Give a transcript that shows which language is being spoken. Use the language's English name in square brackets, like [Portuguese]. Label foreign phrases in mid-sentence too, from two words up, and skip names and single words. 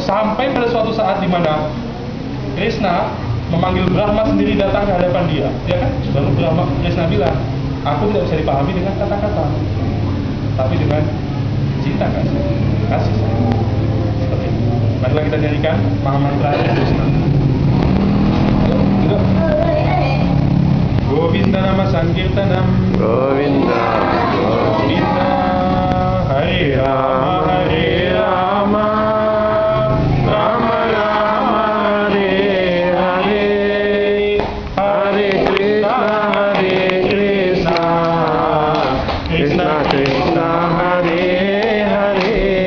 [Indonesian] Sampai pada suatu saat di mana Krishna memanggil Brahma sendiri datang ke hadapan dia, ya kan? Baru Krishna bilang, aku tidak bisa dipahami dengan kata-kata, tapi dengan cinta kasih sayang. Seperti itu. Marilah kita nyanyikan Mahamantra Krishna. Yuk. [Sanskrit] Govinda nama Sankirtanam. Govinda, Govinda, Hare Rama, Hare Rama, Rama Rama, Hare Hare, Hare Krishna, Hare Krishna, Krishna Krishna, Hare Hare,